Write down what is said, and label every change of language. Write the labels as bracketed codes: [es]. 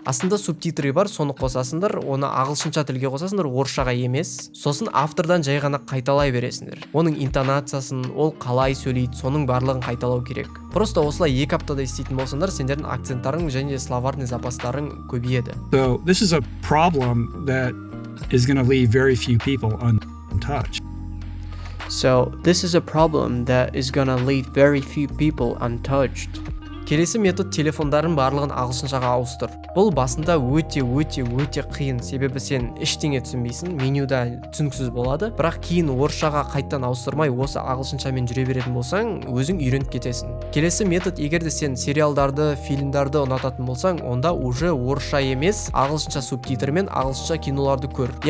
[kk] Астында субтитры бар, соны қосасыңдар, оны ағылшынша тілге қосасыңдар, орысшаға емес. Сосын автордан жай ғана қайталай бересіңдер. Оның интонациясын, ол қалай сөйлейді, соның барлығын қайталау керек. [ru] Просто [kk] осылай 2 аптада істейтін болсаңдар, сендердің акценттарың және [ru] словарный [kk] запастарың көбейеді. [en] So this is a problem that is going to leave very few people untouched. So this is a problem that is gonna leave very few people untouched. [kk] Келесі метод телефондардың барлығын ағылшыншаға ауыстыр. Бұл басында өте қиын, себебі сен ештеңе түсінбейсің, менюда түсініксіз болады, бірақ кейін орысшаға қайттан ауыстырмай осы ағылшыншамен жүре беретін болсаң, өзің үйреніп кетесің. Келесі метод, егерде сен сериалдарды, фильмдарды ұнататын болсаң, онда [ru] уже [kk] орысша емес, ағылшынша субтитрмен ағылшынша киноларды көр.